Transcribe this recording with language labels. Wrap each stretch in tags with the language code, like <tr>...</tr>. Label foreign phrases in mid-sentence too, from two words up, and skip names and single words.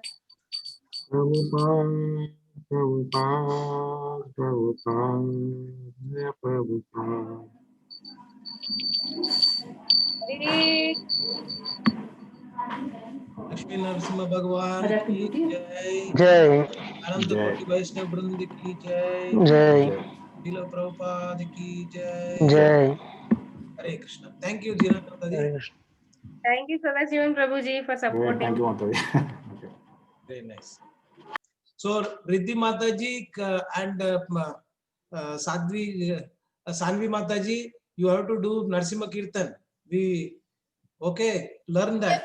<hi>Prabhupada, Prabhupada, Prabhupada, Jai Prabhupada. हरे लक्ष्मी नरसिम्हा भगवान की जय, जय अनंत जय। कोटि वैष्णव वृंद की जय, जय श्रील प्रभुपाद की जय। जय हरे कृष्णा।</hi> <en>thank you</en> <hi>जीना माता जी। हरे कृष्ण।</hi> <en>Thank you, Sadasivan Prabhuji, for supporting. Thank you, Mataji. Okay. Very nice. So Riddhi Mataji and Sadhvi Sanvi Mataji, you have to do Narsimha Kirtan. We learn that.</en>